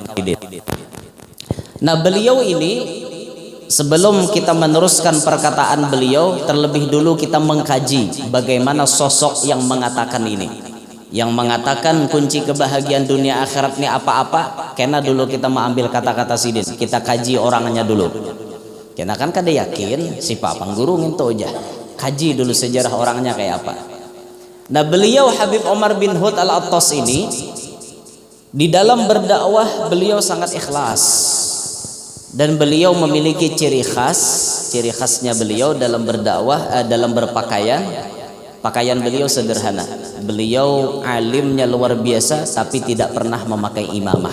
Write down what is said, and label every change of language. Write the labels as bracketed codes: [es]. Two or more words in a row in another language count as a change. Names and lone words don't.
[id] Nah beliau ini, sebelum kita meneruskan perkataan beliau, terlebih dulu kita mengkaji bagaimana sosok yang mengatakan ini, yang mengatakan kunci kebahagiaan dunia akhirat ini apa-apa. Karena dulu kita mengambil kata-kata sidin, kita kaji orangnya dulu. Karena kan kada yakin si Pak Pangguru nginto aja, kaji dulu sejarah orangnya kayak apa. Nah beliau Habib Umar bin Hud Al-Attas ini di dalam berdakwah beliau sangat ikhlas. Dan beliau memiliki ciri khasnya beliau dalam berdakwah, dalam berpakaian. Pakaian beliau sederhana. Beliau alimnya luar biasa, tapi tidak pernah memakai imamah.